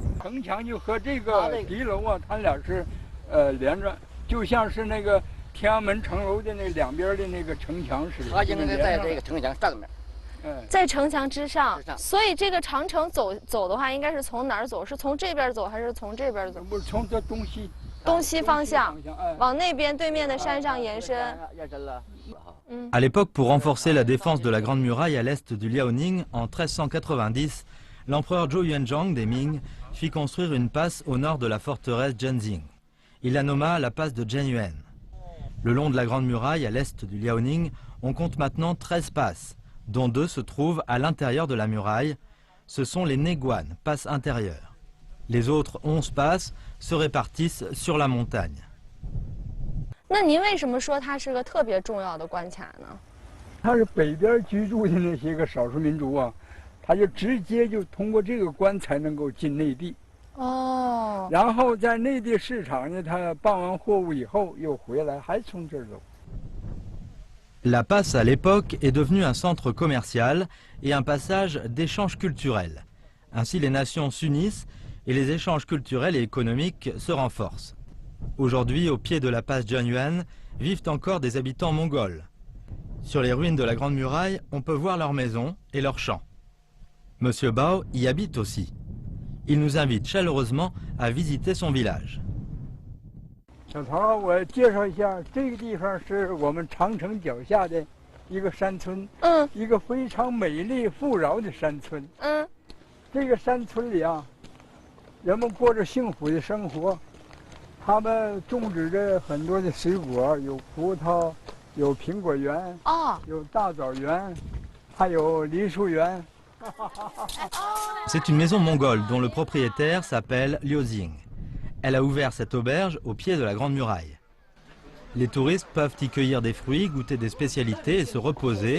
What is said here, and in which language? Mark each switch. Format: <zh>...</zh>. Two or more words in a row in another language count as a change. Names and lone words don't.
<zh>城墙就和这个敌楼啊，它俩是连着，就像是那个天安门城楼的那2边的那个城墙似的。它应该在这个城墙上面。在城墙之上。所以这个长城走的话，应该是从哪儿走？是从这边走还是从这边走？不是从这东西。东西方向，往那边对面的山上延伸。</zh> <fr>À l'époque, pour renforcer la défense de la Grande Muraille à l'est du Liaoning, en 1390, l'empereur Zhou Yuanzhang des Ming fit construire une passe au nord de la forteresse Zhenzing. Il la nomma la passe de Zhenyuan. Le long de la Grande Muraille à l'est du Liaoning, on compte maintenant 13 passes, dont 2 se trouvent à l'intérieur de la muraille. Ce sont les Neguan, passes intérieures. Les autres 11 passes se répartissent sur la montagne.</fr> <zh>那您为什么说它是个特别重要的关卡呢？它是北边居住的那些个少数民族啊，他就直接就通过这个关才能够进内地。哦。然后在内地市场呢，他办完货物以后又回来，还从这儿走。</zh> <fr>La Passe à l'époque est devenue un centre commercial et un passage d'échanges culturels. Ainsi les nations s'unissent et les échanges culturels et économiques se renforcent. Aujourd'hui, au pied de la Passe Jianyuan, vivent encore des habitants mongols. Sur les ruines de la Grande Muraille, on peut voir leurs maisons et leurs champs. Monsieur Bao y habite aussi. Il nous invite chaleureusement à visiter son village.</fr> <zh>小曹，我介绍一下，这个地方是我们长城脚下的一个山村，一个非常美丽富饶的山村。这个山村里啊，人们过着幸福的生活，他们种植着很多的水果，有葡萄，有苹果园，有大枣园，还有梨树园。</zh> <fr>C'est une maison mongole dont le propriétaire s'appelle Liu Xing. Elle a ouvert cette auberge au pied de la Grande Muraille. Les touristes peuvent y cueillir des fruits, goûter des spécialités et se reposer.</fr>